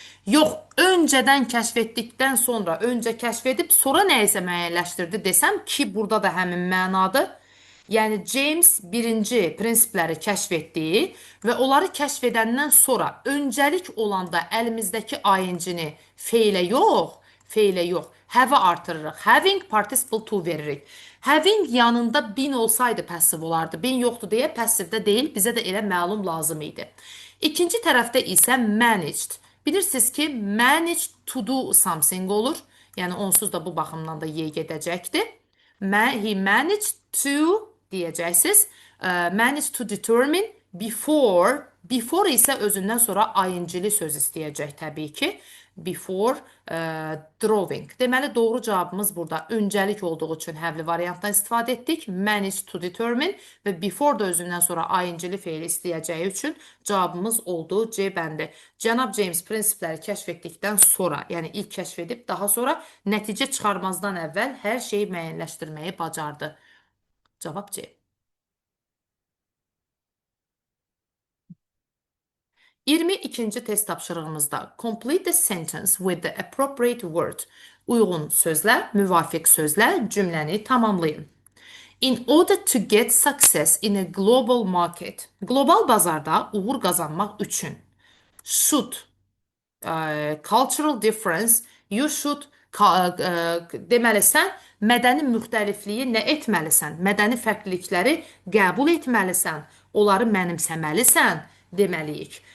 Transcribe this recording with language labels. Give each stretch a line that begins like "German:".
Azerbaijani: Yox, öncədən kəşf etdikdən sonra, öncə kəşf edib, sonra nə isə müəyyənləşdirdi desəm ki, burada da həmin mənadır. Yəni James birinci prinsipləri kəşf etdi və onları kəşf edəndən sonra öncəlik olanda əlimizdəki ing-ni feylə yox, have artırırıq. Having participle to veririk. Having yanında been olsaydı passiv olardı. Been yoxdur deyə passivdə deyil, bizə də elə məlum lazım idi. İkinci tərəfdə isə managed. Bilirsiniz ki, managed to do something olur. Yəni onsuz da bu baxımdan da Y gedəcəkdir.
English: He managed to
Azerbaijani: deyəcəksiniz. Managed to determine before isə özündən sonra ing-li söz istəyəcək təbii ki.
English: Before drawing.
Azerbaijani: Deməli doğru cavabımız burada öncəlik olduğu üçün həvli variantdan istifadə etdik. Managed to determine və before da özündən sonra ing-li feili istəyəcəyi üçün cavabımız oldu C bəndi. Cənab James prinsipləri kəşf etdikdən sonra, yəni ilk kəşf edib daha sonra nəticə çıxarmazdan əvvəl hər şeyi müəyyənləşdirməyi bacardı. Cavab C. 22-ci test tapşırığımızda
English: complete the sentence with the appropriate word.
Azerbaijani: Uyğun sözlə, müvafiq sözlə cümləni tamamlayın.
English: In order to get success in a global market.
Azerbaijani: Global bazarda uğur qazanmaq üçün.
English: Should cultural difference, you should
Azerbaijani: deməli sən mədəni müxtəlifliyi nə etməlisən? Mədəni fərqlilikləri qəbul etməlisən, onları mənimsəməlisən deməliyik.